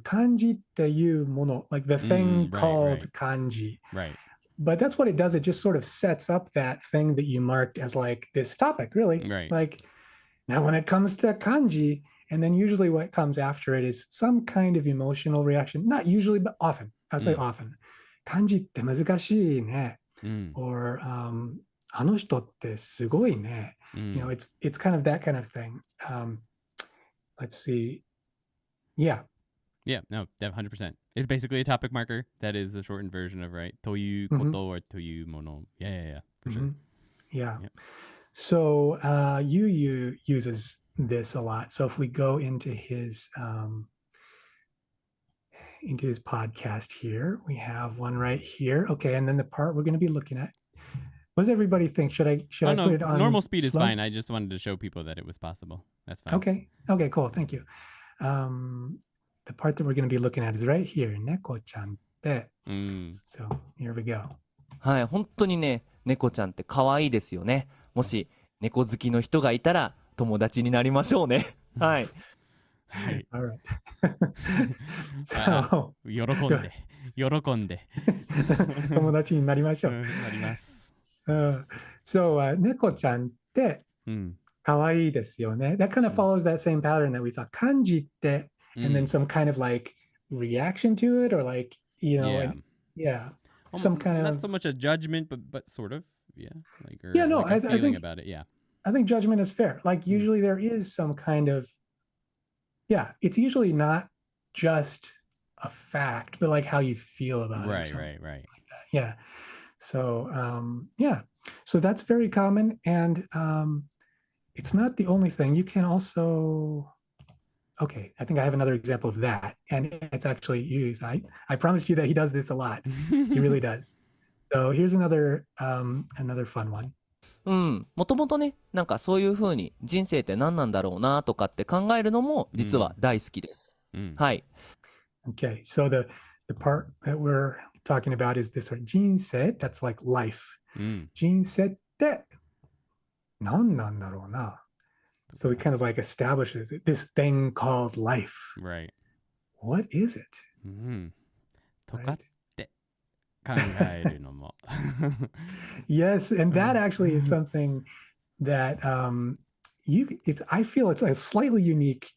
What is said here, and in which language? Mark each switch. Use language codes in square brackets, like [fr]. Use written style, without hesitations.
[ja] Kanji te yu mono, [en] like the thing called kanji. Right. But that's what it does. It just sort of sets up that thing that you marked as like this topic, really. Right. Like now when it comes to kanji, And then usually what comes after it is some kind of emotional reaction. Not usually, but often. I'll say often. [ja] 漢字って難しいね。 Or あの人ってすごいね。 [en] You know, it's kind of that kind of thing. Let's see. Yeah. Yeah, no, 100%. It's basically a topic marker. That is the shortened version of, right? [ja] ということor というもの. [en] Yeah, for sure. Yeah. So Yu uses this a lot. So if we go into his podcast here, we have one right here. Okay, and then the part we're going to be looking at. What does everybody think? Should I put it on normal speed is slow? fine. I just wanted to show people that it was possible. That's fine. Okay, cool. Thank you. The part that we're going to be looking at is right here. [ja] 猫ちゃんって。 [en] So here we go. [ja] はい、本当にね、猫ちゃんって可愛いですよね。もし猫好きの人がいたら友達になりましょうね。はい。 [en] All right. So [ja] 喜んで友達になりましょう。なります。 So 猫ちゃんって可愛いですよね。 [en] That kind of follows that same pattern that we saw. 漢字って and then some kind of like reaction to it or like, you know, some kind of not so much a judgment but sort of, like I feeling think about it. I think judgment is fair. Like usually there is some kind of it's usually not just a fact, but like how you feel about it. Right. Like that. Yeah. So so that's very common, and it's not the only thing. You can also I think I have another example of that, and it's actually used. I promised you that he does this a lot. He really does. So here's another fun one. [ja] もともとね、なんかそういう風に人生って何なんだろうなとかって考えるのも実は大好きです。はい。 [en] Okay, so the part that we're talking about is this人生 that's like life. [ja] 人生って何なんだろうな. [en] So we kind of like establishes this thing called life. Right. What is it? [ja] とかって考えるのも。 [en] Yes, and that actually is something that I feel it's a slightly unique.